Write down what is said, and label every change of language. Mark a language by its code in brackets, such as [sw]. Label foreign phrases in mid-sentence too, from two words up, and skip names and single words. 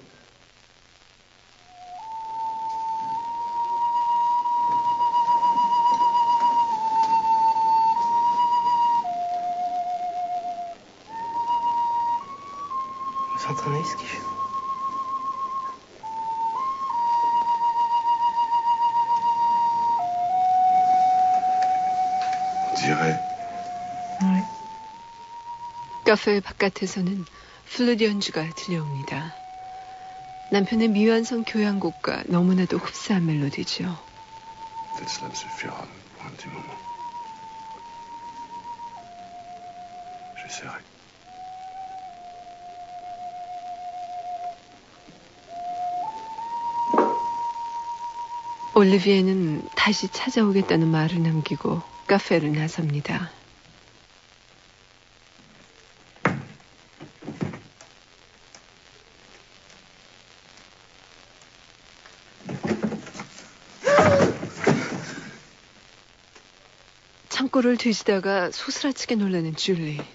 [fr] Vous entendez ce qu'il joue? On dirait. Oui. [ko] 카페 바깥에서는 플루트 연주가 들려옵니다. 남편의 미완성 교향곡과 너무나도 흡사한 멜로디죠. [fr] Peut-être cela me suffira pour un petit moment. J'essaierai. [ko] 올리비에는 다시 찾아오겠다는 말을 남기고 카페를 나섭니다. 창고를 뒤지다가 소스라치게 놀라는 줄리.